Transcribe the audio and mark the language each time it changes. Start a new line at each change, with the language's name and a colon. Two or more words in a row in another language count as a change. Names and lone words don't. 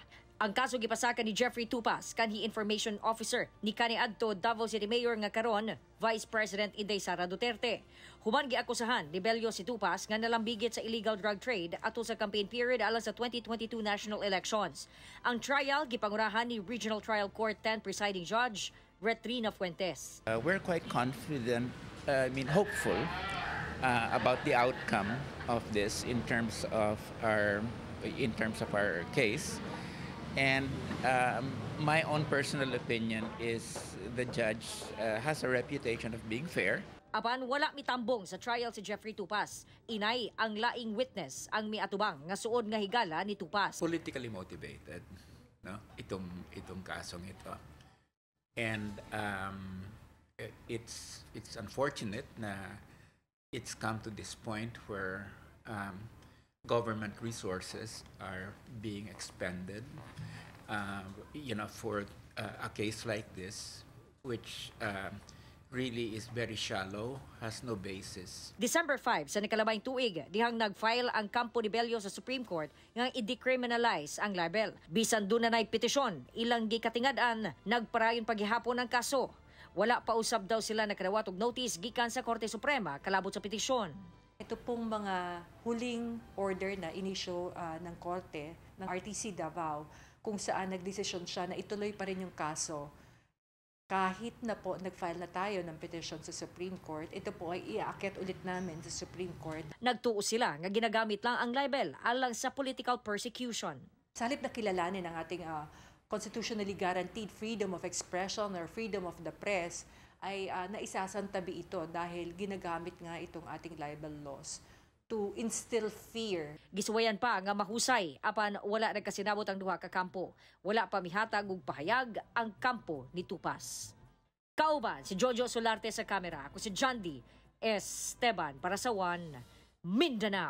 Cebuano: Ang kaso gipasaka ni Jeffrey Tupas, kanhi
English: Information Officer
Cebuano: ni kaniadto Davao City Mayor nga karon, Vice President Inday Sara Duterte. Human giakusahan ni Bello si Tupas nga nalambigit sa
English: illegal drug trade
Cebuano: ato sa
English: campaign period
Cebuano: alang sa 2022
English: national elections.
Cebuano: Ang trial gipangurahan ni Regional Trial Court 10 Presiding Judge Retrina Fuentes.
English: We're quite confident, hopeful about the outcome of this in terms of our case. And my own personal opinion is the judge has a reputation of being fair.
Cebuano: Apan wala mitambong sa trial si Jeffrey Tupas. Inay ang laing witness ang miatubang nga suod nga higala ni Tupas.
English: Politically motivated, no?
Filipino: Itong kasong ito.
English: And it's unfortunate na it's come to this point where government resources are being expended, for a case like this, which really is very shallow, has no basis.
Cebuano: December 5 sa nakalabayng tuig, dihang nag-file ang kampo ni Bello sa Supreme Court nga i-decriminalize ang libel. Bisan doon na petisyon, ilang gikatingad-an, nagparayon paghihapon ng kaso. Wala pa usab daw sila nakadawat og notice gikan sa Korte Suprema kalabot sa petisyon.
Filipino: Ito pong mga huling order na inisyo ng Korte ng RTC Davao kung saan nagdesisyon siya na ituloy pa rin yung kaso. Kahit na po nag-file na tayo ng petition sa Supreme Court, ito po ay iaakyat ulit namin sa Supreme Court.
Cebuano: Nagtuo sila nga ginagamit lang ang libel alang sa
English: political persecution.
Filipino: Sa halip na kilalanin ang ating
English: constitutionally guaranteed freedom of expression or freedom of the press,
Filipino: ay naisasantabi ito dahil ginagamit nga itong ating libel laws
English: to instill fear.
Cebuano: Gisuwayan pa nga mahusay apan wala nagkasinabot ang duha ka kampo. Wala pa mihatag og pahayag ang kampo ni Tupas. Kauban si Jojo Solarte sa kamera. Ako si John D. Esteban para sa One Mindanao.